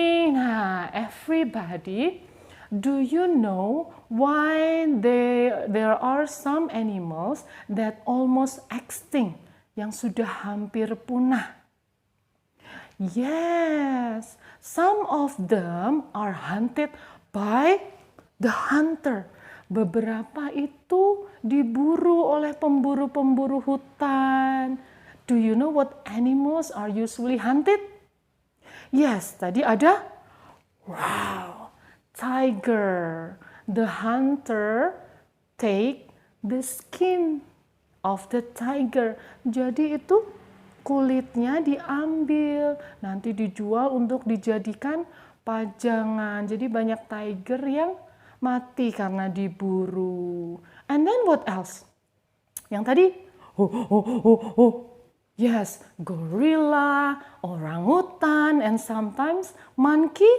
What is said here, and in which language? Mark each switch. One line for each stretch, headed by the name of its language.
English: Nah, everybody, do you know why there are some animals that almost extinct,
Indonesian: yang sudah hampir punah?
English: Yes, some of them are hunted by the hunter.
Indonesian: Beberapa itu diburu oleh pemburu-pemburu hutan.
English: Do you know what animals are usually hunted? Yes,
Indonesian: tadi ada
English: tiger. The hunter take the skin of the tiger.
Indonesian: Jadi itu kulitnya diambil, nanti dijual untuk dijadikan pajangan. Jadi banyak tiger yang mati karena diburu.
English: And then what else?
Indonesian: Yang tadi,
English: yes, gorilla, orangutan, and sometimes monkey.